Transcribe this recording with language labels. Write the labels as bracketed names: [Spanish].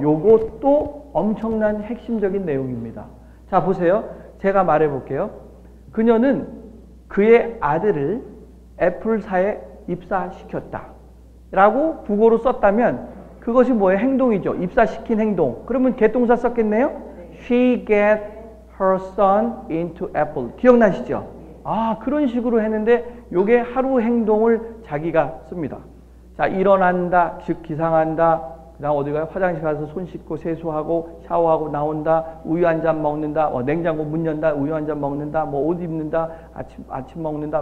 [Korean] 요것도 엄청난 핵심적인 내용입니다. 자 보세요. 제가 말해 볼게요. 그녀는 그의 아들을 애플사에 입사시켰다. 라고 국어로 썼다면 그것이 뭐예요? 행동이죠. 입사시킨 행동. 그러면 개동사 썼겠네요? [English] She get her son into Apple. [Korean] 기억나시죠? 아, 그런 식으로 했는데 요게 하루 행동을 자기가 씁니다. 자, 일어난다, 즉 기상한다, 그다음 어디 가요? 화장실 가서 손 씻고 세수하고 샤워하고 나온다. 우유 한 잔 먹는다. 냉장고 문 연다. 우유 한 잔 먹는다. 뭐 옷 입는다. 아침 먹는다.